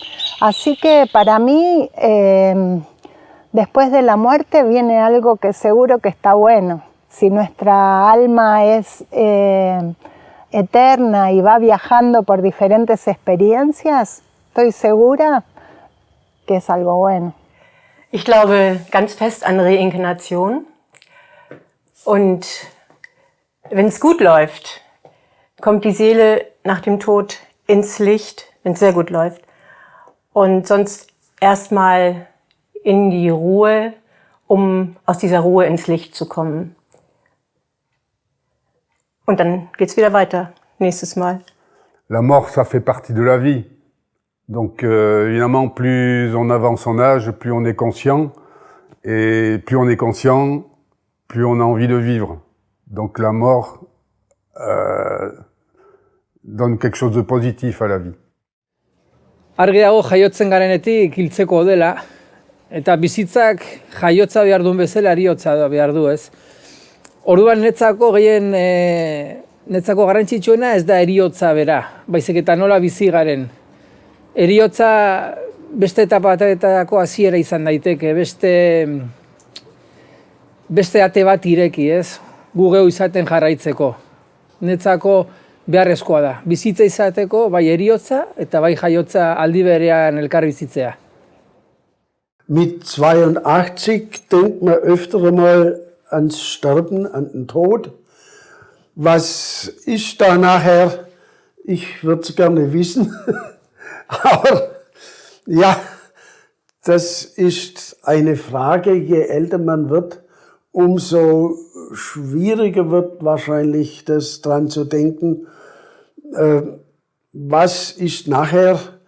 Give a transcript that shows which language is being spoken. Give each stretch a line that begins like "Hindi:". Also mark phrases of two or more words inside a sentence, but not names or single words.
Spanish: Así que para mí, después de la muerte viene algo que seguro que está bueno. Si nuestra alma es eterna y va viajando por diferentes experiencias, estoy segura que es algo bueno.
German: Ich glaube ganz fest an Reinkarnation. Und wenn es gut läuft, kommt die Seele nach dem Tod ins Licht, wenn es sehr gut läuft. Und sonst erstmal in die Ruhe, um aus dieser Ruhe ins Licht zu kommen. Und dann geht's wieder weiter, nächstes Mal.
French: La mort, ça fait partie de la vie. Donc évidemment, plus on avance en âge, plus on est conscient. Et plus on est conscient, plus on a envie de vivre. Donc la mort donne quelque chose de positif à la vie.
Basque: Argi dago jaiotzen garenetik hiltzeko dela, eta bizitzak jaiotza behar duen bezala heriotza behar du, ez? Orduan netzako netzako garrantzitsuena ez da heriotza bera, baizik eta nola bizi garen. Heriotza beste etapa batetako hasiera izan daiteke, beste ate bat ireki, ez? Gu geu izaten jarraitzeko. Netzako beharrezkoa da. Bizitza izateko bai heriotza eta bai jaiotza aldi berean elkar bizitzea.
German: Mit 82 denkt man öfter mal ans Sterben, an den Tod. Was ist da nachher? Ich würde es gerne wissen. Aber ja, das ist eine Frage, je älter man wird, umso schwieriger wird wahrscheinlich das dran zu denken, was ist nachher.